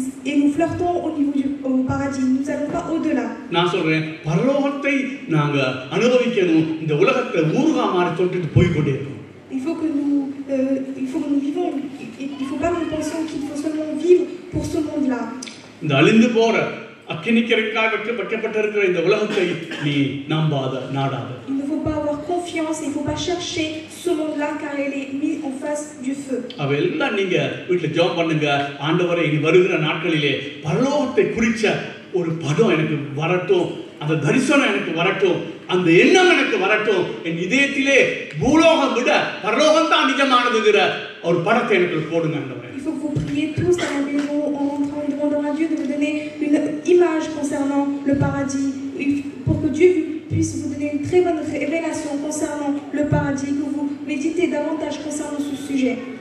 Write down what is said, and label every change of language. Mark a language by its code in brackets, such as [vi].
[fr] Et nous flirtons au niveau au paradis. Nous n'allons pas au-delà. [ta] நான் சொல்றேன், பரலோகத்தை நாங்க அனுபவிக்கணும், இந்த உலகத்தை ஊர்வமா தொட்டுட்டு போய் கொண்டே இருக்கோம். [fr] Il faut que nous vivons. Il faut pas que nous pensions qu'il faut seulement vivre pour ce monde-là. [ta] இந்த அழிந்து போற அக்கினிக்கரைக்காக வைக்கப்பட்டிருக்கிற இந்த உலகத்தை நீ நம்பாத, நாடாத. [fr] Il ne faut pas avoir confiance, il ne faut pas chercher ce monde-là car il est mis en face du feu. [ta] அவெல்லாம் நீங்க வீட்டுல ஜெபம் பண்ணுங்க, ஆண்டவரே இனி வருகிற நாட்களிலே பரலோகத்தை குறிச்ச ஒரு படம் எனக்கு வரட்டும், அந்த தரிசனம் எனக்கு வரட்டும், அந்த எண்ணம் எனக்கு வரட்டும், என் இதயத்திலே பூலோகம் விட பரலோகம் தான் நிஜமானதுங்கிற ஒரு படத்தை எனக்கு போடுங்க ஆண்டவரே. [fr] Il faut que vous priez tous à la maison en rentrant, en demandant à Dieu de vous donner une image concernant le paradis, pour que Dieu puisse vous donner une très bonne révélation concernant le paradis, que vous méditez davantage concernant ce sujet.